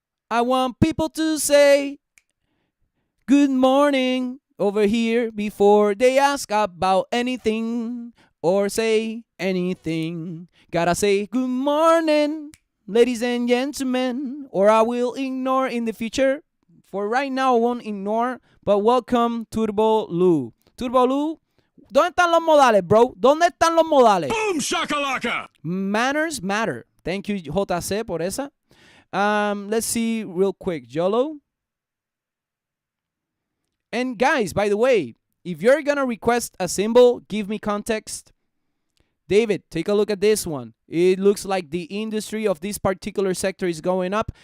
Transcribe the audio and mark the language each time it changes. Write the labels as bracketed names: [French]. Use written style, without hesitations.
[English] I want people to say good morning over here before they ask about anything or say anything. Gotta say good morning, ladies and gentlemen, or I will ignore in the future. For right now, I won't ignore, but welcome, Turbo Lu. [Spanish] Turbo Lu, ¿dónde están los modales, bro? ¿Dónde están los modales? Boom shakalaka! [English] Manners matter. Thank you, JC, [Spanish] por esa. [English] Let's see real quick. YOLO. And guys, by the way, If you're gonna request a symbol, give me context. David, take a look at this one. It looks like the industry of this particular sector is going up.